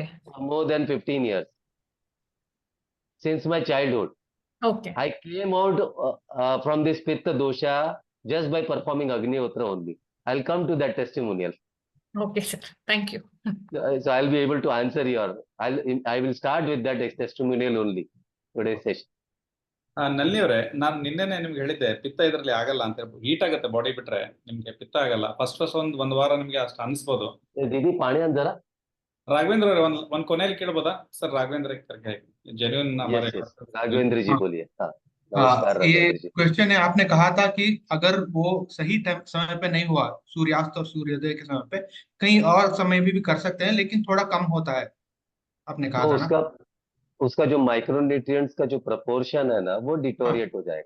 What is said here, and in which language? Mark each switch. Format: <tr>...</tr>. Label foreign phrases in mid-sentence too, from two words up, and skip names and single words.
<en>for more than 15 years, since my childhood. Okay. I came out from this Pitta dosha just by performing Agnihotra only. I'll come to that testimonial. Okay, sir. Thank you. So I'll be able to answer I will start with that testimonial only today's session.</en> <kn>ನಳಿನಿ ಅವರೇ, ನಾನು ನಿನ್ನೆನೆ ನಿಮ್ಗೆ ಹೇಳಿದ್ದೆ ಪಿತ್ತ ಇದರಲ್ಲಿ ಆಗಲ್ಲ ಅಂತ. ಹೀಟ್ ಆಗುತ್ತೆ ಬಾಡಿ ಬಿಟ್ರೆ, ನಿಮ್ಗೆ ಪಿತ್ತ ಆಗಲ್ಲ. ಫಸ್ಟ್ ಒಂದ್ ವಾರ ನಿಮ್ಗೆ ಅಷ್ಟು ಅನಿಸ್ಬೋದು.</kn> <hi>दीदी पानी आन जरा।</hi> <kn>ರಾಘವೇಂದ್ರ ಅವರೇ, ಒಂದ್ ಕೊನೆಯಲ್ಲಿ ಕೇಳ್ಬೋದಾ ಸರ್?</kn> <hi>ರಾಘವೇಂದ್ರ जेन्युइन राघवेंद्र जी हाँ। बोलिए। हाँ, नमस्कार ये राघवेंद्र जी। क्वेश्चन है, आपने कहा था कि अगर वो सही समय पे नहीं हुआ, सूर्यास्त और सूर्योदय के समय पे, कहीं और समय भी कर सकते हैं, लेकिन थोड़ा कम होता है, आपने कहा तो था ना? उसका जो माइक्रोन्यूट्रिएंट्स का जो प्रपोर्शन है ना, वो डिटोरिएट हो जाएगा।</hi>